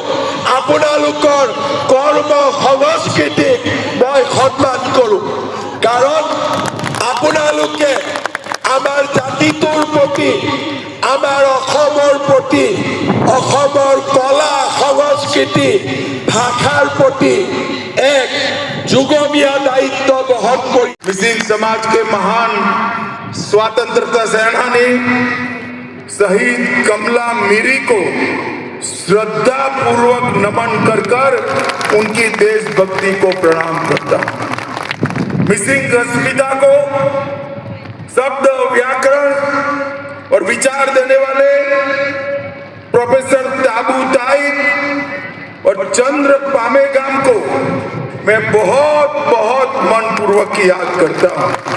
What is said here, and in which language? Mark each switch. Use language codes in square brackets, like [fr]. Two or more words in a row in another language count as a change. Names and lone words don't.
[as] আপোনালোকৰ কৰ্ম সংস্কৃতিক মই সন্মান কৰোঁ, কাৰণ আপোনালোকে আমাৰ জাতিটোৰ প্ৰতি, আমাৰ অসমৰ প্ৰতি, অসমৰ কলা সংস্কৃতি ভাষাৰ প্ৰতি এক যুগমীয়া দায়িত্ব বহন কৰি [hi] मिसिंग समाज के महान स्वतंत्रता सेनानी शहीद कमला मीरी को श्रद्धा पूर्वक नमन कर उनकी देशभक्ति को प्रणाम करता हूं। मिसिंग अस्मिता को शब्द, व्याकरण और विचार देने वाले प्रोफेसर ताबू ताई और चंद्र पामेगाम को मैं बहुत बहुत मनपूर्वक याद करता हूं।